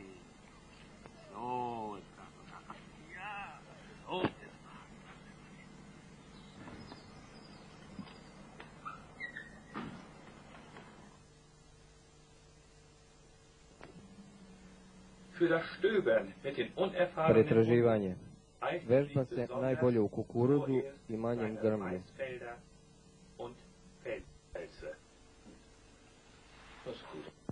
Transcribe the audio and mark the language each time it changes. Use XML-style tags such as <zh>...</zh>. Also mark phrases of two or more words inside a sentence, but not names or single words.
<de>So ist brav. Ja, so ist brav. Für das Stöbern mit den unerfahrenen</de> <sr>Pretraživanje.</sr> <de>eignen</de> <sr>Vežba</sr> <de>sich</de> <sr>se</sr> <de>besonders</de> <sr>najbolje u kukuruzu i manjem</sr> <de>kleine</de> <sr>grmlju.</sr> <de>Maisfelder und Feldhälse. Das ist gut.</de>